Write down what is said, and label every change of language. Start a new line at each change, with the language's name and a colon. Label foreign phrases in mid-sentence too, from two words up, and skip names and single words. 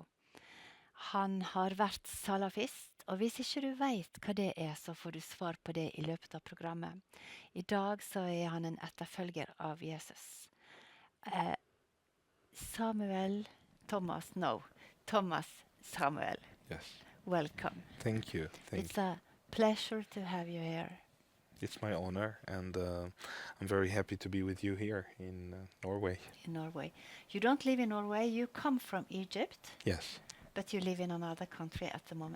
Norwegian: Han har vært salafist, og hvis ikke du vet hva det er, så får du svar på det i løpet av programmet. I dag så er han en etterfølger av Jesus. Thomas Samuel.
English: Yes. Welcome. Thank you. It's a pleasure to have you here. It's my honor, and I'm very happy to be with you here in Norway. In Norway. You don't live in Norway, you come from Egypt, Yes. but you live in another country at the moment.